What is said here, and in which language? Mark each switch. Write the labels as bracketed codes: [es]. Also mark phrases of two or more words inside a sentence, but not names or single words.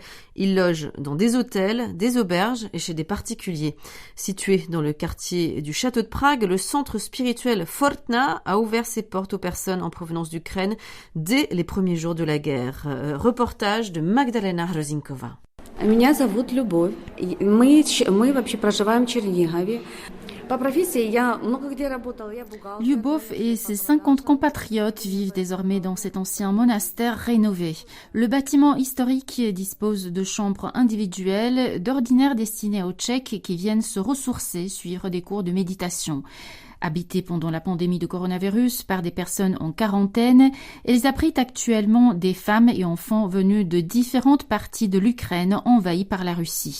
[fr] Ils logent dans des hôtels, des auberges et chez des particuliers. Situé dans le quartier du château de Prague, le centre spirituel Fortna a ouvert ses portes aux personnes en provenance d'Ukraine dès les premiers jours de la guerre. Reportage de Magdalena Hrozinkova. [ru] Меня зовут Любовь. Мы вообще проживаем в Чернигове. [fr] Lyubov et ses 50 compatriotes vivent désormais dans cet ancien monastère rénové. Le bâtiment historique dispose de chambres individuelles, d'ordinaire destinées aux Tchèques qui viennent se ressourcer, suivre des cours de méditation. Habité pendant la pandémie de coronavirus par des personnes en quarantaine, ils abritent actuellement des femmes et enfants venus de différentes parties de l'Ukraine envahie par la Russie.